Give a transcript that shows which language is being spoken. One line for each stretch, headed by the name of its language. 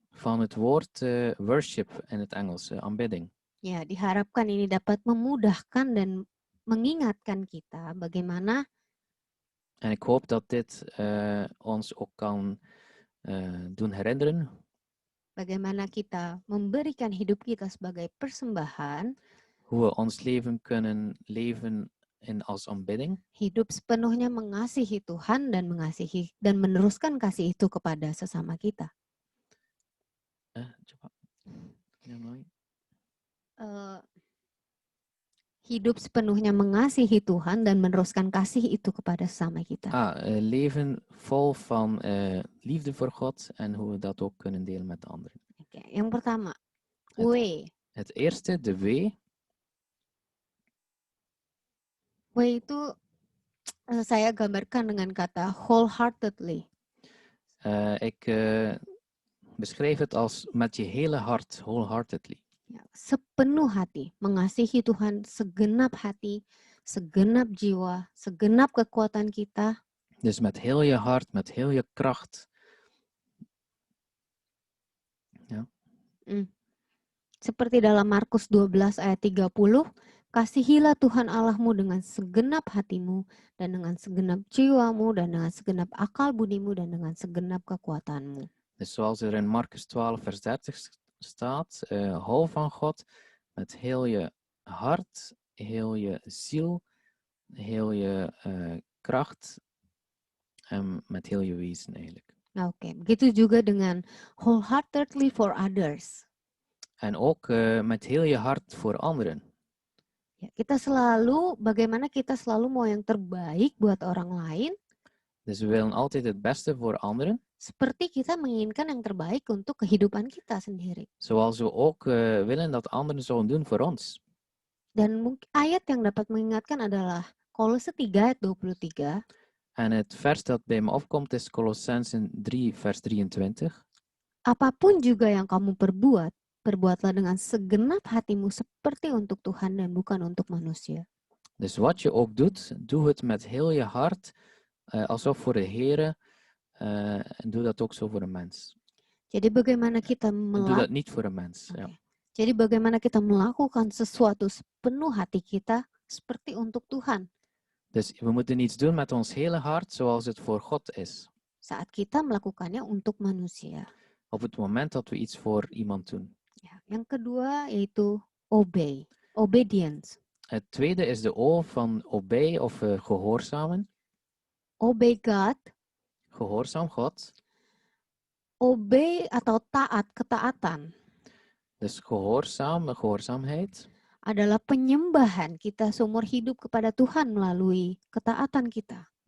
Dutch: Van het woord worship in het Engels, aanbidding.
Indonesian: Ya, diharapkan ini dapat memudahkan dan mengingatkan kita bagaimana.
Dutch: En ik hoop dat dit ons ook kan doen herinneren.
Indonesian: Bagaimana kita memberikan hidup kita sebagai persembahan.
Dutch: Hoe we ons leven kunnen leven als aanbidding.
Indonesian: Hidup sepenuhnya mengasihi Tuhan dan mengasihi dan meneruskan kasih itu kepada sesama kita. Coba. Yang lain. Hidup sepenuhnya mengasihi Tuhan dan meneruskan kasih itu kepada sesama kita.
Dutch: Leven vol van liefde voor God en hoe we dat ook kunnen delen met de anderen.
Indonesian: Oke, yang pertama, W.
Dutch: Het eerste, de W.
Indonesian: W itu Saya gambarkan dengan kata wholeheartedly.
Dutch: Ik beschreef het als met je hele hart, wholeheartedly.
Indonesian: Ya, sepenuh hati, mengasihi Tuhan segenap hati, segenap jiwa, segenap kekuatan kita.
Dutch: Dus met heel je hart, met heel je kracht.
Indonesian: Seperti dalam Markus 12 ayat 30, kasihilah Tuhan Allahmu dengan segenap hatimu, dan dengan segenap jiwamu, dan dengan segenap akal budimu, dan dengan segenap kekuatanmu.
Dutch: Dus zoals er in Marcus 12 vers 30 staat, hou van God met heel je hart, heel je ziel, heel je kracht en met heel je wezen eigenlijk.
Indonesian: Oke, begitu juga dengan
English: wholeheartedly for others.
Dutch: En ook met heel je hart voor anderen.
Indonesian: Ya, bagaimana kita selalu mau yang terbaik buat orang lain,
Dutch: Dus we willen altijd het beste voor anderen.
Indonesian: seperti kita menginginkan yang terbaik untuk kehidupan kita sendiri.
Dutch: Zoals we ook willen dat anderen zouden doen voor ons.
Indonesian: Dan ayat yang dapat mengingatkan adalah Kolose 3 ayat 23.
Dutch: En het vers dat bij me opkomt is Colossensen 3 vers 23.
Indonesian: Apapun juga yang kamu perbuat, perbuatlah dengan segenap hatimu seperti untuk Tuhan dan bukan untuk manusia.
Dutch: Dus wat je ook doet, doe het met heel je hart, alsof voor de Heere, en doe dat ook zo voor een mens.
Indonesian: Jadi bagaimana kita
Dutch: En doe dat niet voor een mens. Ja.
Indonesian: Jadi bagaimana kita melakukan sesuatu sepenuh hati kita seperti untuk Tuhan.
Dutch: Dus we moeten iets doen met ons hele hart zoals het voor God is.
Indonesian: Saat kita melakukannya untuk manusia.
Dutch: Op het moment dat we iets voor iemand doen.
Indonesian: Ya, yang kedua yaitu obey, obedience.
Dutch: Het tweede is de O van obey of gehoorzamen.
English: Obey God.
Dutch: Gehoorzaam God.
Indonesian: Obey atau taat, ketaatan.
Dutch: Dus gehoorzaamheid.
Indonesian: Adalah penyembahan kita seumur hidup kepada Tuhan melalui ketaatan kita.